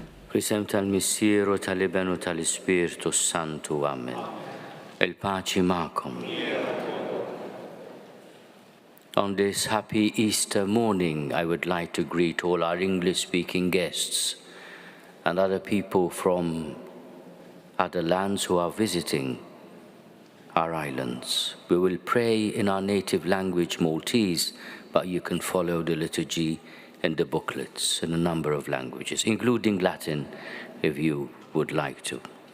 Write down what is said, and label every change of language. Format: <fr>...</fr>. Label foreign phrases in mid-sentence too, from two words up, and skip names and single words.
<mt>Risem tal-Missieru tal-Ibenu tal-Ispirtu Santu. Amen. Il-paċi ma'kom.</mt> <en>On this happy Easter morning, I would like to greet all our English-speaking guests and other people from other lands who are visiting our islands. We will pray in our native language, Maltese, but you can follow the liturgy in the booklets in a number of languages, including Latin, if you would like to.</en>